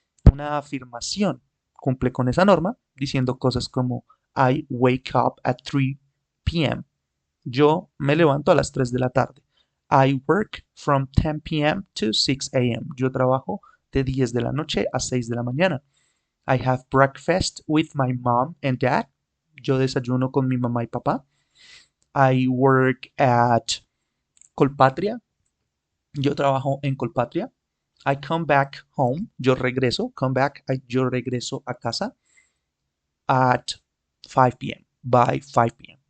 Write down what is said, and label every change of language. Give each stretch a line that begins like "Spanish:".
Spanish: Una afirmación cumple con esa norma diciendo cosas como
English: I wake up at 3 p.m.
Spanish: Yo me levanto a las 3 de la tarde.
English: I work from 10 p.m. to 6 a.m.
Spanish: Yo trabajo de 10 de la noche a 6 de la mañana.
English: I have breakfast with my mom and dad.
Spanish: Yo desayuno con mi mamá y papá.
English: I work at Colpatria.
Spanish: Yo trabajo en Colpatria.
English: I come back home.
Spanish: Yo regreso.
English: Come back.
Spanish: Yo regreso a casa
English: at 5 p.m. By 5 p.m.